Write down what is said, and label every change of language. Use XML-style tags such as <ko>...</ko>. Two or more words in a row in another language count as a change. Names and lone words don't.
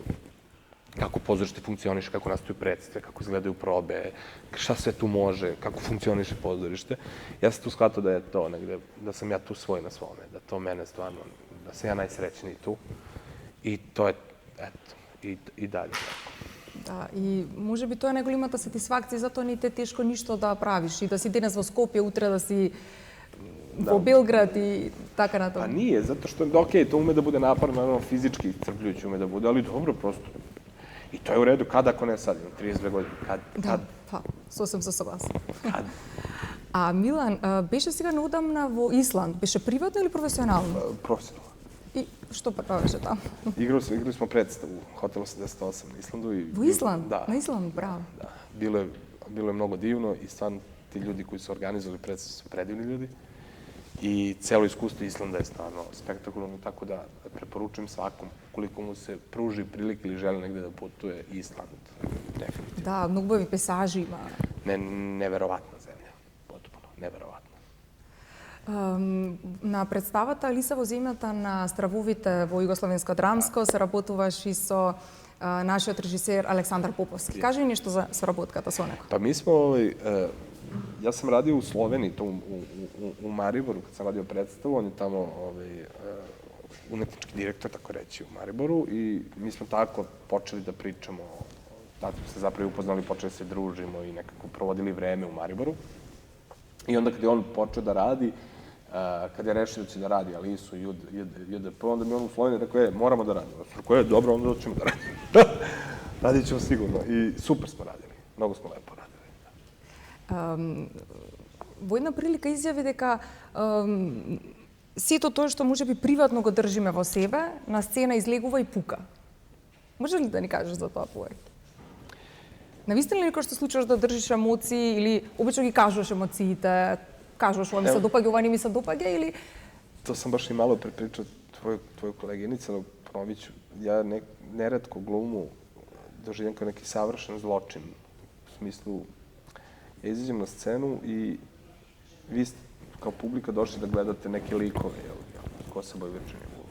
<sr>Kako pozorište funkcioniše, kako nastaju predstave, kako izgledaju probe, šta sve tu može, kako funkcioniše pozorište. Ja sam tu shvatao da je to negde, da sam ja tu svoj na svome, da to mene stvarno, da sam ja najsrećniji tu. I to je, eto, i dalje.</sr> <mk>Да, и може би тоа е најголемата сатисфакција, затоа не те тешко ништо да правиш и да си денес во Скопје, утре да си во Белград и така натаму.</mk> <sr>Pa nije, zato što, okej, to ume da bude naporno, naravno fizički iscrpljujuće ume da bude, ali dobro, prosto. I to je u redu, kad ako ne sad, imam 32 godine, kad?</sr> <mk>Да, па, сосем се согласна.</mk> <sr>Kad?</sr> <mk>А Милан, беше сега неодамна во Исланд, беше приватно или професионално?</mk> <sr>Profesionalno.</sr> <mk>И што правеше таму?</mk> <sr>Igrali smo predstavu u Hotelu 88 na Islandu.</sr> <mk>Во Исланд?</mk> <sr>Da.</sr> <mk>На Исланд, браво.</mk> <sr>Da. Bilo je mnogo divno i stvarno ti ljudi koji su organizovali predstavu su predivni ljudi. I celo iskustvo Islanda je stvarno spektakularno, tako da preporučujem svakom, koliko mu se pruži prilike ili želi negde da putuje, Island. Definitivno.</sr> <mk>Да, многу убави пейзажи има. Невероятна земја.</mk> <sr>Potpuno, neverovatna.</sr> <mk>На представата Лиса во земјата на стравовите во Југословенско драмско се работуваш и со нашиот режисер Александар Поповски. Кажи ми нешто за соработката со него.</mk> <sr>Pa mi smo, ja sam radio u Sloveniji, to u Mariboru, kad sam radio predstavu, on je tamo umetnički direktor, tako reći, u Mariboru i mi smo tako počeli da pričamo, tako smo se zapravo upoznali, počeli se družimo i nekako provodili vreme u Mariboru. I onda kad je on počeo da radi, kad je rešio da će da radi Alisu, JDP, onda mi on u Sloveniji rekao, moramo da radimo. Rekao je, dobro, onda ćemo da radimo. Radit ćemo sigurno. I super smo radili. Mnogo smo lepo radili.</sr> <mk>Во една прилика изјави дека сето тоа што може би приватно го држиме во себе, на сцена излегува и пука. Може ли да ни кажеш за тоа повеќе? Навистина ли некој што случуваш да држиш емоции или обично ги кажуваш емоциите, кажуваш ова ми се допаѓа, ова не ми се допаѓа или...</mk> <sr>To sam baš i malo prepričao tvoju koleginicu, ali ponovit ću. Ja neretko glumu doživljam kao neki savršen zločin. U smislu, ja izađem na scenu i vi ste kao publika došli da gledate neke likove, Kosaboj, Virginia Woolf.</sr>